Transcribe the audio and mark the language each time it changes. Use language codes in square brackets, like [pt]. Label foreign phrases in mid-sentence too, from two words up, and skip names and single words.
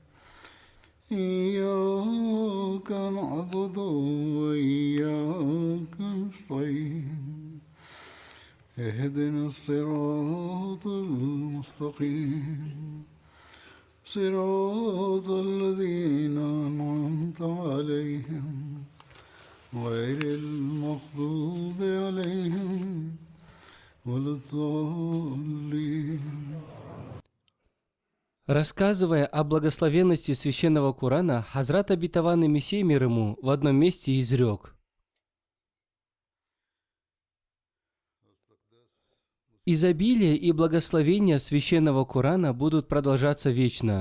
[ar] إياك نعبد وإياك نستعين اهدنا الصراط المستقيم صراط الذين أنعمت عليهم غير المغضوب عليهم ولا الضالين. [ru] Рассказывая о благословенности священного Корана, Хазрат обетованный Мессия мир ему в одном месте изрек: изобилие и благословения священного Корана будут продолжаться вечно.